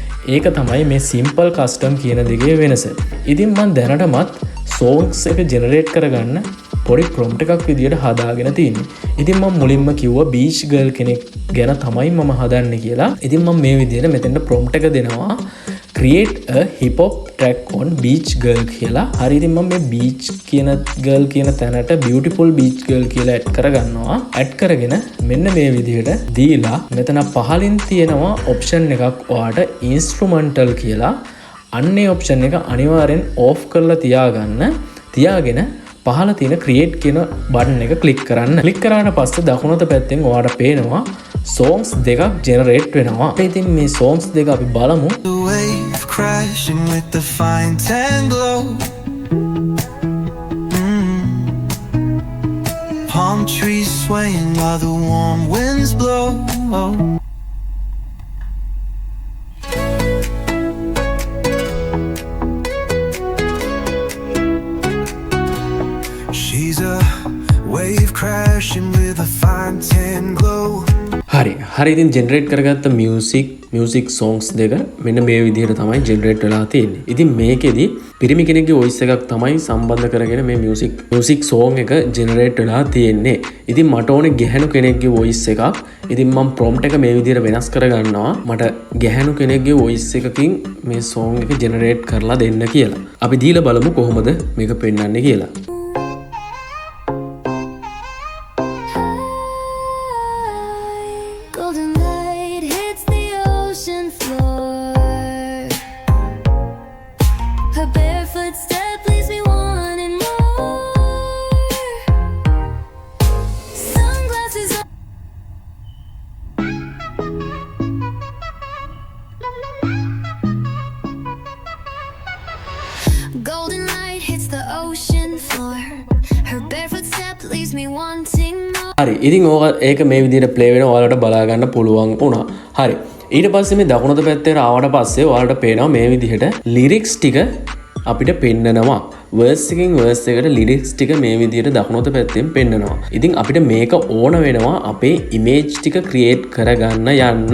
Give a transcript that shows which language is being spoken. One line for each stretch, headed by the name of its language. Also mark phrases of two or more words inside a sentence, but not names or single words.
Sinhala: ඒක තමයි මේ
English: simple custom
Sinhala: කියන දෙකේ වෙනස. ඉතින් මම දැනටමත් songs එක generate කරගන්න පොඩි prompt එකක් විදියට හදාගෙන තියෙන්නේ. ඉතින් මම මුලින්ම කිව්වා
English: beach girl
Sinhala: කෙනෙක් ගැන තමයි මම හදන්නේ කියලා. ඉතින් මම මේ විදියට මෙතෙන්ට prompt එක දෙනවා
English: create a hip hop track on beach girl
Sinhala: කියලා. හරි ඉතින් මම මේ beach කියන girl කියන තැනට
English: beautiful beach girl
Sinhala: කියලා add කරගන්නවා. add කරගෙන මෙන්න මේ විදිහට දීලා මෙතන පහලින් තියෙනවා option එකක් ඔයාට instrumental කියලා. අන්නේ option එක අනිවාර්යෙන් off කරලා තියාගෙන පහල තියෙන create කියන බටන් එක click කරන්න. click කරාට පස්සේ දකුණත පැත්තෙන් ඔයාට පේනවා songs දෙකක් generate වෙනවා. ඉතින් මේ songs දෙක අපි බලමු.
English: The wave crashing with the fine tan glow. Palm trees swaying while the warm winds blow. She's a wave crashing with a fine tan glow.
Sinhala: හරි ඉතින් ජෙනරේට් කරගත්ත
English: music songs
Sinhala: දෙක මෙන්න මේ විදිහට තමයි ජෙනරේට් වෙලා තියෙන්නේ. ඉතින් මේකෙදි පිරිමි කෙනෙක්ගේ voice එකක් තමයි සම්බන්ධ කරගෙන මේ
English: music song
Sinhala: එක ජෙනරේට් වෙලා තියෙන්නේ. ඉතින් මට ඕනේ ගැහැණු කෙනෙක්ගේ voice එකක්. ඉතින් මම prompt එක මේ විදිහට වෙනස් කරගන්නවා. මට ගැහැණු කෙනෙක්ගේ voice එකකින් මේ song එක ජෙනරේට් කරලා දෙන්න කියලා. අපි දීලා බලමු කොහොමද මේක පෙන්වන්නේ කියලා.
English: Golden light hits the ocean floor. Her barefoot step leaves me wanting more. Sunglasses on. Golden light hits the ocean floor. Her barefoot step leaves me wanting more.
Sinhala: හරි ඉතින් ඒක මේ විදිහට ප්ලේ වෙන ඔයාලට බලා ගන්න පුළුවන් වුණා. හරි ඊට පස්සේ මේ දකුණත පැත්තේ ආවට පස්සේ ඔයාලට පේනවා මේ විදිහට ලිරික්ස් ටික අපිට පෙන්නනවා. verse එකකින් verse එකට ලිරික්ස් ටික මේ විදිහට දකුණත පැත්තෙන් පෙන්නනවා. ඉතින් අපිට මේක ඕන වෙනවා අපේ ඉමේජ් ටික ක්‍රියේට් කරගන්න යන්න.